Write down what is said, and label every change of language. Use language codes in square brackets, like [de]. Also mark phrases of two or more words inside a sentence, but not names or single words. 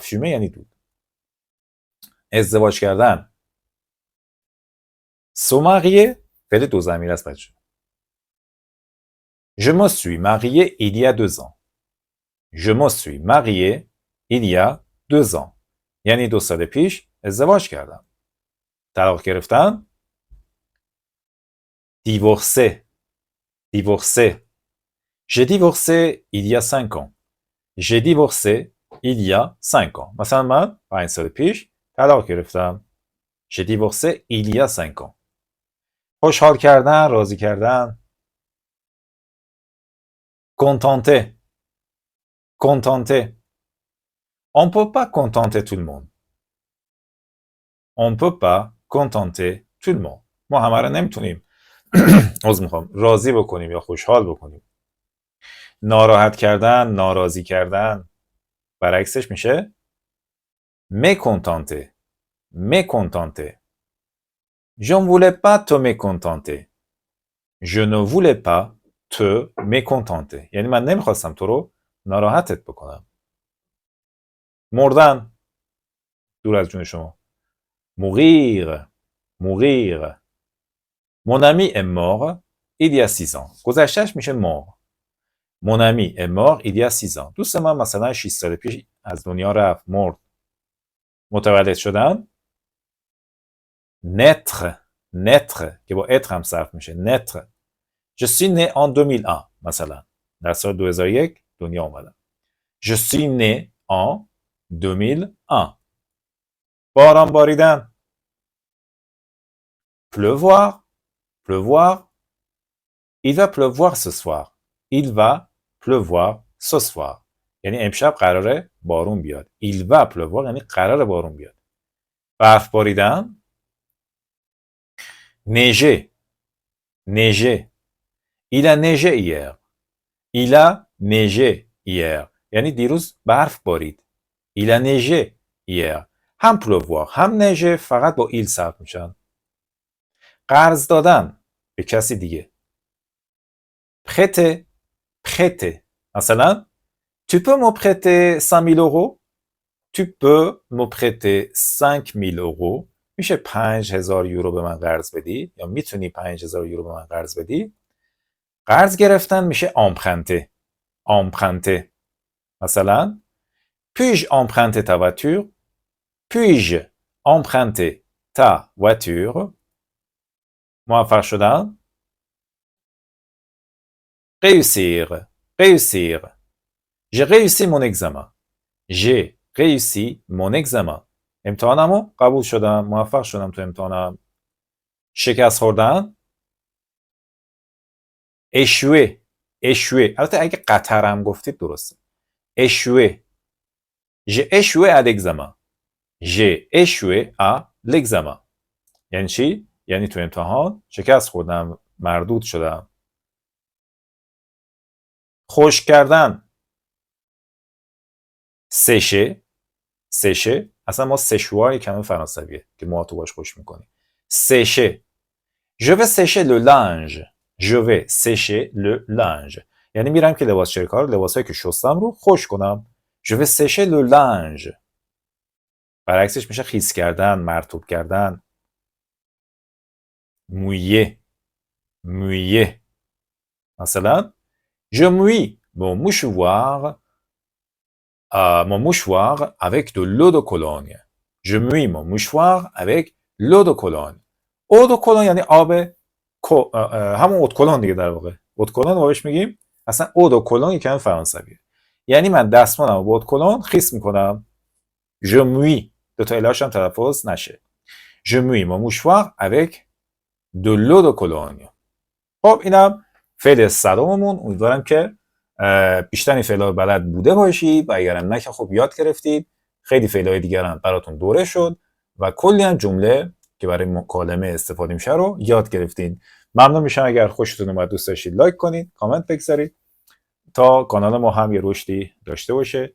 [fr] La fumée [fa] یعنی دود. ازدواج کردن. [fr] se marier [fa] فعل دو ضمیر است بچه. [fr] Je me suis marié il y a 2 ans. Je me suis marié il y a 2 ans. [fa] یعنی 2 سال پیش ازدواج کردم. طلاق گرفتن. [fr] Divorcer. Divorcer. J'ai divorcé il y a 5 ans. J'ai divorcé il y a 5 ans. [fa] مثلا من 5 سال پیش طلاق گرفتم. [fr] J'ai divorcé il y a 5 ans. [fa] خوشحال کردن، راضی کردن. [fr] Contenter. Contenter. On ne peut pas contenter tout le monde. On ne peut pas contenter tout le monde. [fa] ما همه رو نمیتونیم راضی بکنیم یا خوشحال بکنیم. ناراحت کردن، ناراضی کردن. برعکسش میشه mécontenter. [fr] Mécontenter. Je ne voulais pas te mécontenter. Je ne voulais pas te mécontenter. [fa] یعنی من نمیخواستم تو رو ناراحتت بکنم. مردن. دور از جون شما. [fr] Mourir. Mourir. Mon ami est mort il y a 6 ans. [fa] گذشتهش میشه mort. [fr] Mon ami est mort il y a 6 ans. [fa] دوست من مثلا 6 سال پیش از دنیا رفت، مرد. متولد شدن. [fr] Naître. [fa] Naître که با être هم صرف میشه. [fr] Naître. Je suis né en 2001 مثلا. [fa] در سال 2001 دنیا اومدم. [fr] Je suis né en 2001. [fa] باران باریدن. [fr] Pleuvoir. Pleuvoir. Il va pleuvoir ce soir. Il va pleuvoir ce soir. [fa] یعنی امشب قراره بارون بیاد. [fr] Il va pleuvoir [fa] یعنی قراره بارون بیاد. برف باریدن. [fr] Neiger. Neiger. Il a neigé hier. Il a neigé hier. [fa] یعنی دیروز برف بارید. [fr] Il a neigé hier. [fa] هم pleuvoir هم neige فقط با il صرف میشن. قرض دادن به کسی دیگه. [fr] Prêter. Prêter. مثلا tu peux me prêter 5000 euros? Tu peux me prêter 5000 euros. [fa] میشه 5000 یورو به من قرض بدی یا میتونی 5000 یورو به من قرض بدی. قرض گرفتن میشه [fr] emprunter. Emprunter. مثلا puis-je emprunter ta voiture? Puis-je emprunter ta voiture? [fa] موفق شدن. [fr] Réussir. Réussir. J'ai réussi mon examen. J'ai réussi mon examen. [fa] امتحانمو قبول شدم. موفق شدم تو امتحانم. شکست خوردن. [fr] échouer. échouer. [fa] البته اگه قطرم گفتید درسته. [fr] échouer. J'ai échoué à l'examen. J'ai échoué à l'examen. [fa] یعنی چی؟ یعنی تو امتحان شکست خوردم. مردود شدم. خشک کردن. [fr] sécher. sécher. [fa] اصلا ما سشوار یک کلمه فرانسویه که ما تو باش خوش میکنیم. [fr] sécher. Je vais sécher le linge. Je vais sécher le linge. [fa] یعنی میرم که لباس شرکار لباسایی که شستم رو خشک کنم. [fr] Je vais sécher le linge. [fa] برعکسش میشه خیس کردن، مرطوب کردن. [fr] mouiller. mouiller. مثلا je mouille mon mouchoir avec de l'eau de Cologne. Je mouille mon mouchoir avec l'eau de Cologne. eau de Cologne [fa] یعنی آب همون اود کلون دیگه در واقع. اود کلون رو بهش میگیم. اصلا اود و کلون یکم فرانسویه. یعنی من دستمالمو با اود کلون خیس میکنم. [fr] Je mouille. [fa] دو تا الهاش هم تلفظ نشه. [fr] Je mouille mon mouchoir avec de l'eau de Cologne. [fa] خب اینم فعل صداممون. امیدوارم که بیشتر این فعلا بلد بوده باشید و اگرم نه که خب یاد گرفتید. خیلی فعلای دیگر هم براتون دوره شد و کلی هم جمله که برای مکالمه استفاده میشه رو یاد گرفتین. ممنون میشم اگر خوشتون اومد دوست داشتید لایک کنید، کامنت بگذارید تا کانال ما هم یه رشدی داشته باشه.